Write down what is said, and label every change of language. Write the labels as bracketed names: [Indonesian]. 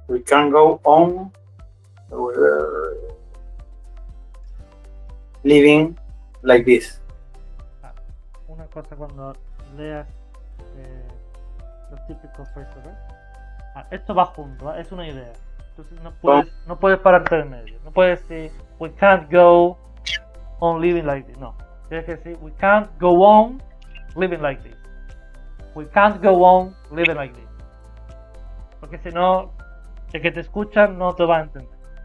[English] We can't go on living like this. [Spanish] Una cosa cuando leas los típicos phrases, ¿eh? Esto va junto, ¿eh? Es una idea. Entonces no puedes pararte en medio. No puedes decir [English] we can't go on living like this. [Spanish] No. Tienes que decir [English] we can't go on living like this. We can't go on living like this. [Spanish] Porque si no, el que te escucha no te va a entender.